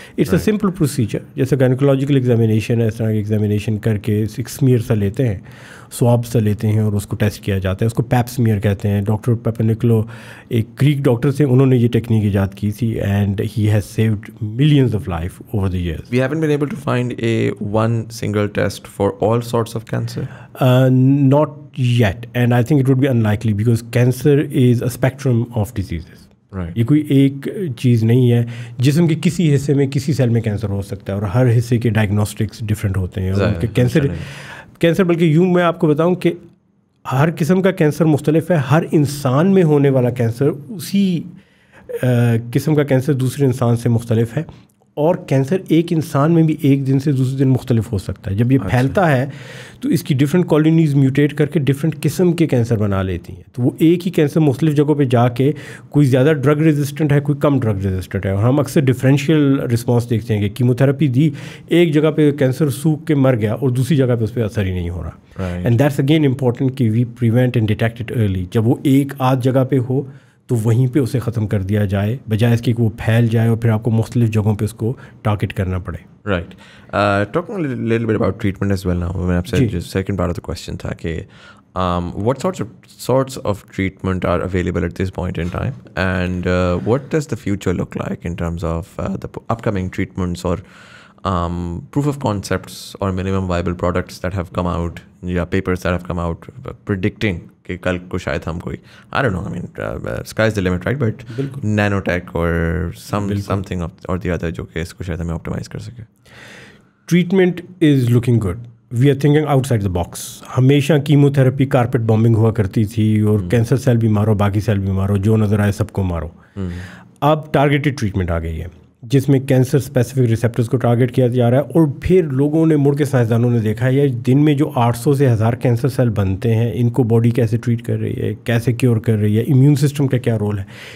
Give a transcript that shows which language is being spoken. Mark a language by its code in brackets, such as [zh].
[en] it's a simple procedure, [hi] जैसे gynaecological examination है, इस तरह की एग्जामिनेशन करके एक स्मीयर सा लेते हैं, स्वाब सा लेते हैं और उसको टेस्ट किया जाता है. उसको पैप स्मीयर कहते हैं. डॉक्टर पेपनिकलो एक ग्रीक डॉक्टर थे, उन्होंने ये टेक्निक ईजाद की थी, [en] And he has saved millions of life over the years. We haven't been able to find one single test for all sorts of cancer? Not yet, and I think it would be unlikely because cancer is a spectrum of diseases. Right. [hi] ये कोई एक चीज़ नहीं है. जिस्म के किसी हिस्से में किसी सेल में कैंसर हो सकता है और हर हिस्से के डायग्नोस्टिक्स डिफरेंट होते हैं. और उनके कैंसर बल्कि यूँ मैं आपको बताऊं कि हर किस्म का कैंसर मुख्तलिफ है. हर इंसान में होने वाला कैंसर उसी किस्म का कैंसर दूसरे इंसान से मुख्तलिफ है. और कैंसर एक इंसान में भी एक दिन से दूसरे दिन मुख्तलिफ हो सकता है. जब ये फैलता है तो इसकी डिफरेंट कॉलोनीज़ म्यूटेट करके डिफरेंट किस्म के कैंसर बना लेती हैं. तो वो एक ही कैंसर मुख्तलिफ जगहों पे जाके कोई ज़्यादा ड्रग रेजिस्टेंट है, कोई कम ड्रग रेजिस्टेंट है. और हम अक्सर डिफरेंशियल रिस्पॉन्स देखते हैं कि कीमोथेरेपी दी, एक जगह पे कैंसर सूख के मर गया और दूसरी जगह पे उस पर असर ही नहीं हो रहा. [en] and that's again important [hi] कि [en] We prevent and detect it early. [hi] जब वो एक आध जगह पे हो तो वहीं पे उसे ख़त्म कर दिया जाए, बजाय इसके कि वो फैल जाए और फिर आपको मुख्तलिफ जगहों पे उसको टारगेट करना पड़े. [en] Right. Talking little bit about treatment as well now, [hi] मैंने आपसे जो [en] second part of the question था कि what sorts of treatment are available at this point in time, and what does the future look like in terms of the upcoming treatments or proof of concepts or minimum viable products that have come out, या papers that have come out predicting [hi] कि कल को शायद हम कोई, [en] I don't know, I mean sky is the limit, right? But nanotech or something or the other [hi] जो कि इसको शायद हमें optimize कर सके. [en] Treatment is looking good. We are thinking outside the box. [hi] हमेशा कीमोथेरेपी कारपेट बॉम्बिंग हुआ करती थी और कैंसर सेल भी मारो, बाकी सेल भी मारो, जो नज़र आए सबको मारो. अब टारगेटेड ट्रीटमेंट आ गई है जिसमें कैंसर स्पेसिफिक रिसेप्टर्स को टारगेट किया जा रहा है. और फिर लोगों ने, मुड़ के साइंसदानों ने देखा है दिन में जो 800 से 1000 कैंसर सेल बनते हैं, इनको बॉडी कैसे ट्रीट कर रही है, कैसे क्योर कर रही है, इम्यून सिस्टम का क्या रोल है.